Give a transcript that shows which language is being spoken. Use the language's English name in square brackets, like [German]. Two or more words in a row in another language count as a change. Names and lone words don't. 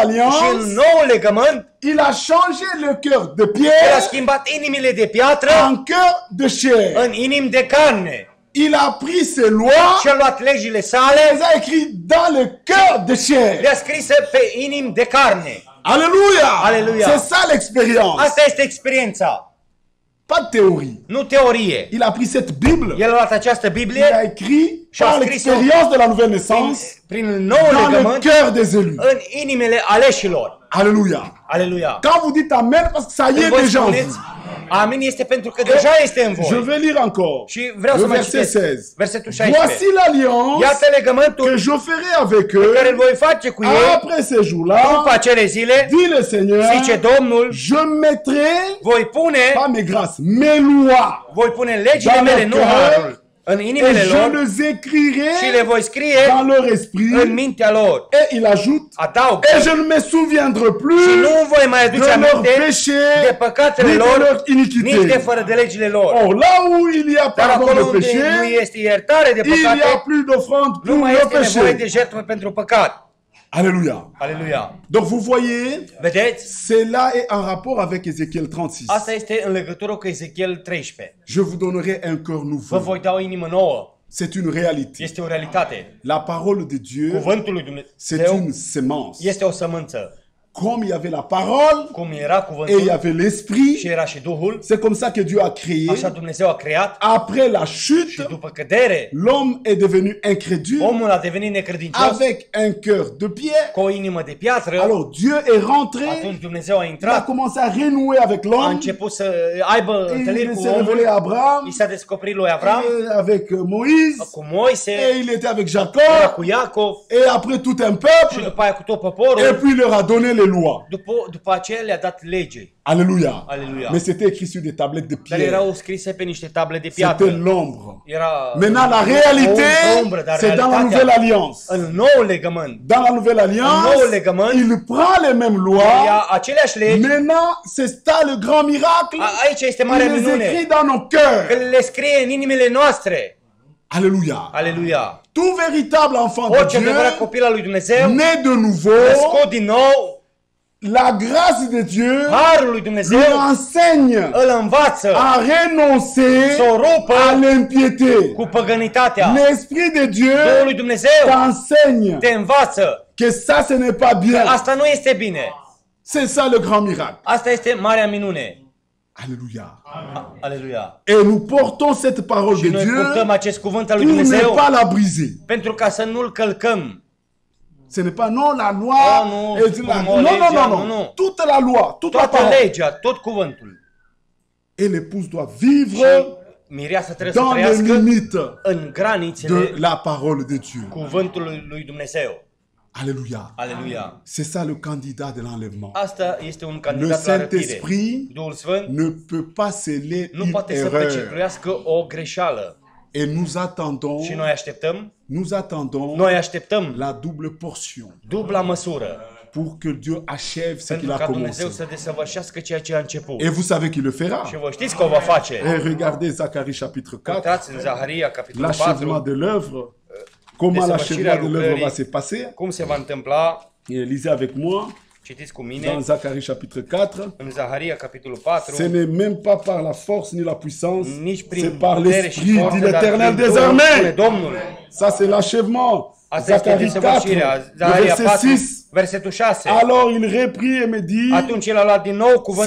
[Romanian] Și în [French] alliance, [Romanian] noul legământ, [French] il a changé le cœur de [Romanian] el a [French] pierre [Romanian] schimbat inimile de piatră [French] en cœur de chair. [Romanian] în inimi de carne. [French] Il a pris ses lois [Romanian] Și a luat legile [French] et sale, les a écrites dans le cœur de chair. [Romanian] le-a scris pe inimi de carne. [French] Alléluia. [Romanian] Alléluia. [French] C'est ça l'expérience. [Romanian] Asta este experiența, [French] Pas de théorie. [Romanian] nu teorie. [French] Il a pris cette Bible, [Romanian] El a luat această [French] il [Romanian] Biblie [French] a écrit [Romanian] Și a [French] par [Romanian] scris-o [French] l'expérience de la nouvelle [Romanian] prin, [French] naissance [Romanian] prin noul [French] dans le [Romanian] legământ [French] cœur des élus. [Romanian] în inimile aleșilor. [French] Alléluia. [Romanian] Aleluia. [French] Quand vous dites Amen, parce que ça y [Romanian] Când [French] est [Romanian] voi [French] déjà en [Romanian] spuneți, [French] vous. [Romanian] amin, este pentru că deja este în [French] Je [Romanian] voi. [French] vais lire encore. [Romanian] Și vreau [French] Le [Romanian] să mai [French] verset [Romanian] citesc [French] 16. [Romanian] versetul [French] Voici [Romanian] 16. [French] l'alliance [Romanian] Iată legământul [French] que je ferai avec [Romanian] care îl [French] eux [Romanian] voi face cu ei [French] après ces [Romanian] după [French] jours-là, [Romanian] acele zile, [French] dit le Seigneur, [Romanian] zice Domnul, [French] je mettrai, [Romanian] voi pune [French] pas mes grâces, mes lois, [Romanian] voi pune legile [French] Dans [Romanian] mele, [French] leur [Romanian] nu [French] cœur, [Romanian] harul, în [French] et [Romanian] inimile [French] je [Romanian] lor [French] les [Romanian] și le [French] écrirai [Romanian] voi scrie [French] dans leur [Romanian] în [French] esprit. [Romanian] mintea lor. [French] Et il ajoute, [Romanian] Adaug. [French] et je ne me souviendrai [Romanian] Și [French] plus [Romanian] nu voi mai [French] de [Romanian] aduce [French] leurs [Romanian] aminte de [French] péchés, [Romanian] păcatele [French] ni de [Romanian] lor, [French] leurs [Romanian] nici de [French] iniquités. [Romanian] fără de legile lor. [French] Or, là où il y a [Romanian] Dar [French] pardon [Romanian] acolo [French] de [Romanian] unde nu [French] péché, [Romanian] este iertare de [French] il n'y a [Romanian] păcate, [French] plus d'offrande [Romanian] nu [French] pour [Romanian] mai [French] le [Romanian] este nevoie de [French] péché. [Romanian] jertfă pentru păcat. [French] Alléluia. [Romanian] Aleluia. [French] Donc vous voyez, [Romanian] Vedeți? [French] cela est en rapport avec Ézéchiel 36. [Romanian] Asta este în legătură cu Ezechiel 13. [French] Je vous donnerai un cœur [Romanian] Vă [French] nouveau. [Romanian] voi da o inimă nouă. [French] C'est une réalité. [Romanian] Este o realitate. [French] La parole de Dieu, [Romanian] Cuvântul lui [French] c'est [Romanian] Dumnezeu [French] une sémence. [Romanian] este o sămânță. [French] Comme il y avait la parole [Romanian] Cum era [French] et il y [Romanian] cuvântul [French] avait [Romanian] și [French] l'esprit, [Romanian] era și Duhul, [French] c'est comme ça que Dieu a créé. [Romanian] așa Dumnezeu a creat [French] Après la [Romanian] și [French] chute, [Romanian] după cădere, [French] l'homme est devenu incrédule [Romanian] omul a devenit necredincios [French] avec un cœur de pierre. [Romanian] cu o inimă de piatră. [French] Alors Dieu est rentré, [Romanian] Atunci Dumnezeu a [French] il a [Romanian] intrat, [French] commencé à renouer avec [Romanian] a [French] l'homme. [Romanian] început să aibă [French] Et [Romanian] întâlniri [French] il [Romanian] cu [French] s'est révélé [Romanian] omul, [French] à Abraham, [Romanian] i s-a descoperit lui Avram, [French] et avec Moïse, [Romanian] cu Moise, [French] et il était avec [Romanian] era [French] Jacob, [Romanian] cu Iacov [French] et après tout un [Romanian] și [French] peuple, [Romanian] după aia cu tot [French] et [Romanian] poporul. [French] puis il leur a donné les lois. [Romanian] După aceea le-a dat lege. [French] Alléluia. [Romanian] Alléluia. [French] Mais c'était écrit sur des tablettes de [Romanian] Dar [French] pierre. [Romanian] erau scrise pe niște table de [French] C'était [Romanian] piatră. [French] l'ombre. [Romanian] Era [French] Maintenant, la réalité, [Romanian] o umbră, dar [French] c'est dans la nouvelle [Romanian] realitatea [French] alliance. [Romanian] în noul legământ. [French] Dans la nouvelle alliance, [Romanian] noul legământ, [French] il prend les mêmes [Romanian] Ia [French] lois. [Romanian] aceleași legi. [French] Maintenant, c'est ça le grand miracle. [Romanian] Aici este marea [French] Il les [Romanian] minune. [French] écrit dans nos [Romanian] Că [French] cœurs. [Romanian] le scrie în inimile noastre. [French] Alléluia. [Romanian] Aleluia. [French] Tout véritable enfant de [Romanian] Orice [French] Dieu, [Romanian] adevărat copil al lui Dumnezeu, [French] né de nouveau, [Romanian] născut din nou, [French] la grâce de Dieu [Romanian] harul lui Dumnezeu [French] lui enseigne [Romanian] îl învață [French] à renoncer [Romanian] să o rupă [French] à l'impiété. [Romanian] cu păgănitatea. [French] L'Esprit de Dieu [Romanian] Duhul lui Dumnezeu [French] t'enseigne [Romanian] te învață [French] que ça, ce n'est pas [Romanian] că [French] bien. [Romanian] asta nu este bine. [French] C'est ça le grand miracle. [Romanian] Asta este marea minune. [French] Alléluia. [Romanian] Aleluia. [French] Et nous portons cette parole [Romanian] Și [French] de [Romanian] noi [French] Dieu [Romanian] purtăm acest cuvânt al lui [French] pour ne [Romanian] Dumnezeu [French] pas la briser. [Romanian] pentru ca să nu-l călcăm. [French] Ce n'est pas non la loi. Oh, non, et la- [Romanian] cum [French] non, [Romanian] o [French] non, [Romanian] legea, [French] non, [Romanian] nu, [French] non. [Romanian] nu. [French] Toute la loi, toute la [Romanian] Toată [French] parole. [Romanian] legea, tot cuvântul. [French] Et l'épouse doit [Romanian] Și [French] vivre [Romanian] mireasa trebuie să [French] dans les [Romanian] trăiască [French] limites [Romanian] în granițele [French] de la parole de Dieu. [Romanian] cuvântului lui Dumnezeu. [French] Alléluia. [Romanian] Aleluia. [French] C'est ça le candidat de l'enlèvement. [Romanian] Asta este un [French] Le [Romanian] candidat la răpire. [French] Saint-Esprit [Romanian] Duhul Sfânt [French] ne peut pas sceller [Romanian] nu [French] une [Romanian] poate să [French] erreur. [Romanian] pecetluiască o greșeală. [French] Et nous attendons, [Romanian] Și noi așteptăm [French] la double portion [Romanian] dubla măsură [French] pour que Dieu achève ce qu'il [Romanian] pentru [French] a [Romanian] ca [French] commencé. [Romanian] Dumnezeu să desăvârșească ceea ce a început. [French] Et vous savez qu'il le fera. [Romanian] Și vă știți că o va face. [French] Et regardez Zacharie chapitre 4, [Romanian] Uitați în Zaharia, capitolul [French] l'achèvement [Romanian] 4, [French] de l'œuvre. Comment [Romanian] desăvârșirea [French] l'achèvement de l'œuvre va [Romanian] lucrării. [French] se passer? [Romanian] cum se va întâmpla. [French] Et lisez avec moi. [Romanian] Citiți cu mine [French] dans Zacharie chapitre 4. [Romanian] în Zaharia, capitolul 4. [French] Ce n'est même pas par la force ni la puissance, [Romanian] Nici [French] c'est [Romanian] prin [French] par [Romanian] putere și [French] l'Esprit, [Romanian] forță, [French] dit [Romanian] dar [French] l'Éternel [Romanian] prin [French] des [Romanian] Duhul, [French] armées. [Romanian] spune Domnul. [French] Ça, c'est l'achèvement. [Romanian] Asta este [French] Zacharie 4, [Romanian] desăvârșirea. [French] le [Romanian] Zaharia [French] verset [Romanian] 4, [French] 6. [Romanian] versetul 6. [French] Alors il reprit et me dit, [Romanian] Atunci el a luat din nou cuvântul